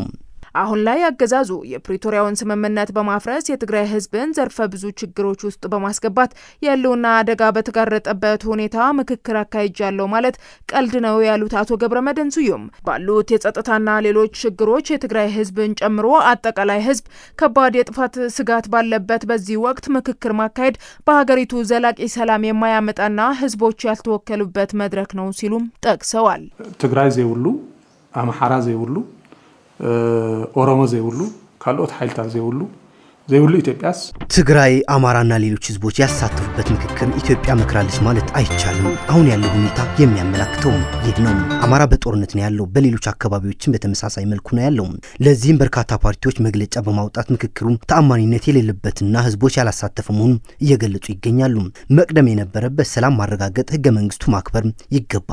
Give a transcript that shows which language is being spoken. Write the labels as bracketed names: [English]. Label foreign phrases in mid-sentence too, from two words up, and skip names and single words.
[Amharic] አሁን ላይ አገዛዙ የፕሪቶሪያውን ስምምነት በማፍረስ የትግራይ ህዝብን ዘርፈ ብዙ ችግሮች ውስጥ በማስገባት ያለውና አደጋ በተጋረጠበት ሁኔታ ምክክር አካሂጃለሁ ማለት ቀልድ ነው ያሉት አቶ ገብረመድህን ስዩም ባሉት የጸጥታና ሌሎች ችግሮች የትግራይ ህዝብን ጨምሮ አጠቃላይ ህዝብ ከባድ የጥፋት ስጋት ባለበት በዚህ ወቅት ምክክር ማካሄድ በሀገሪቱ ዘላቂ ሰላም የማያመጣና ህዝቦች ያልተወከሉበት መድረክ ነው ሲሉም ጠቅሰዋል። [Tigrinya] ትግራይ ዘይብሉ፣ አማራ ዘይብሉ፣ ኦሮሞ ዘይብሉ፣ ካልኦት ኃይልታት ዘይብሉ ኢትዮጵያስ [Amharic] ትግራይ፣ አማራና ሌሎች ህዝቦች ያሳተፉበት ምክክር ኢትዮጵያ መክራለች ማለት አይቻልም። አሁን ያለው ሁኔታ የሚያመላክተው ይህ ነው። አማራ በጦርነት ነው ያለው፣ በሌሎች አካባቢዎችም በተመሳሳይ መልኩ ነው ያለው። ለዚህም በርካታ ፓርቲዎች መግለጫ በማውጣት ምክክሩ ተአማኒነት የሌለበትና ህዝቦች ያላሳተፈ መሆኑን እየገለጹ ይገኛሉ። መቅደም የነበረበት ሰላም ማረጋገጥ፣ ህገ መንግስቱ ማክበር ይገባ